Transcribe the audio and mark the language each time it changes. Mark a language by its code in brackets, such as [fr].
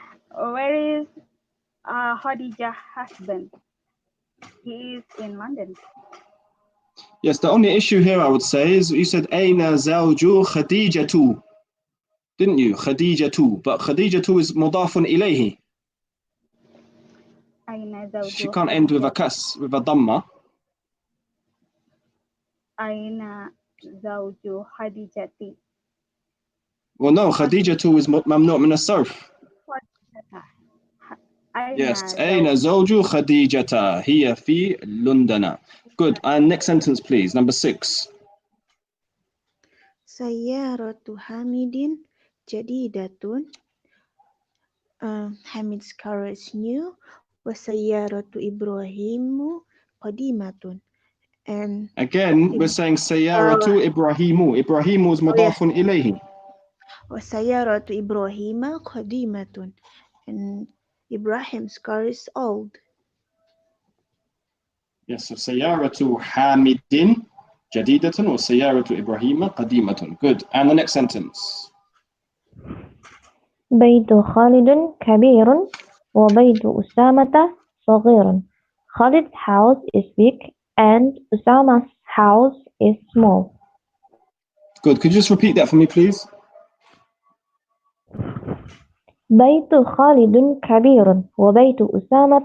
[en] Where is Khadijah's husband? He is in London. Yes, the only issue here I would say is you said [ar] أين زوج خديجة, [en] didn't you? [ar] خديجة, but خديجة is مضاف إليه. Aina [en] She [ar] zawju [en] can't end with a Khadijah. kas, with a dhamma. [ar] Aina zawju Khadijati. [en] Well, no, خديجة is [ar] ممنوع من الصرف. [en] Yes, [ar] أين زوج خديجة هي في لندن. [en] Good. And next sentence, please. Number 6. [ar] سيارة حميد جديدة. [en] Hamid's car is new. [ar] وسيارة إبراهيم قديمة. [en] And Again, we're saying [ar] سيارة إبراهيم. إبراهيم is مضاف إليه. وسيارة إبراهيم قديمة. [en] And Ibrahim's car is old. Yes, so [ar] سيارة حامد جديدة وسيارة إبراهيم قديمة. [en] Good. And the next sentence. [ar] بيت خالد كبير وبيت أسامة صغير. [en] Khalid's house is big and Usama's house is small. Good. Could you just repeat that for me, please? [ar] بيت خالد كبير وبيت أسامة